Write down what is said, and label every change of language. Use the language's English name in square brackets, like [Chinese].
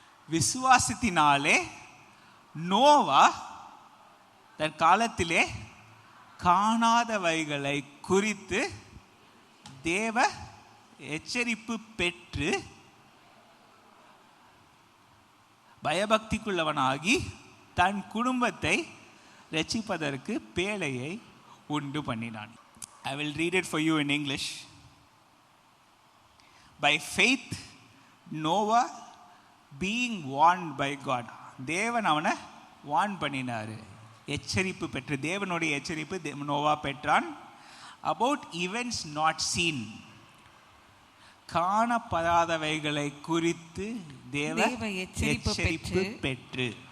[Tamil] விசுவாசத்தினாலே நோவா தன் காலத்திலே காணாதவைகளை குறித்து தேவ எச்சரிப்பு பெற்று பயபக்திக்குள்ளவனாகி தன் குடும்பத்தை ரட்சிப்பதற்கு பேழையை உண்டு பண்ணினான். [English] I will read it for you in English. By faith Noah being warned by God. [Tamil] தேவன் அவனை வார்ன் பண்ணினாரு, எச்சரிப்பு பெற்று, தேவனுடைய எச்சரிப்பு நோவா பெற்றான். [English] About events not seen, [Tamil] காணப்படாதவைகளை குறித்து தேவ எச்சரிப்பு பெற்று